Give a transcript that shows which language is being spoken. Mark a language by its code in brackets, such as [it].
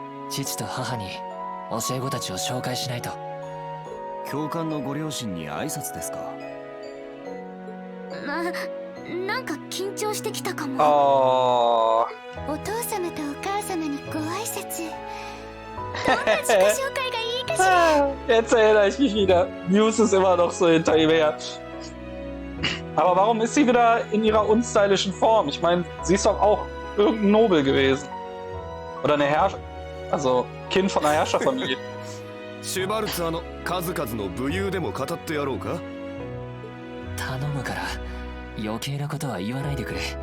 [ja] 父と母に教え子たちを紹介しないと。教官のご両親に挨拶ですか。なんか緊張してきたかも。 Oh. お父様とお母様にご挨拶。どんな自己紹介がいいかしら。 [de] Jetzt erinnere ich mich wieder. News ist immer noch so hinter ihm her. Aber warum ist sie wieder in ihrer unstylischen Form? Ich meine, sie ist doch auch irgendein Nobel gewesen. Oder eine also Kind von einer Herrscherfamilie. [ja] シュバルツァーの数々の武勇でも語ってやろうか。頼むから余計なことは言わないでくれ。